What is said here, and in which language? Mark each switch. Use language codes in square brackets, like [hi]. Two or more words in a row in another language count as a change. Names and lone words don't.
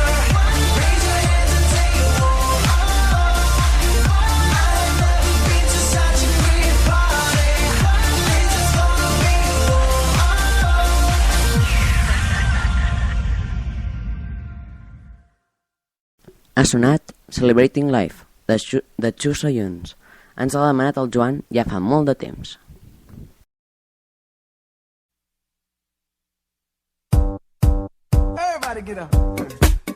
[en] Raise your hands and say, whoa. I had never been to such a great party. This is gonna be whoa. [ca] Ha sonat Celebrating Life, de Chu Soyuns. Ens l'ha demanat el Joan ja fa molt de temps. [en] Everybody get up.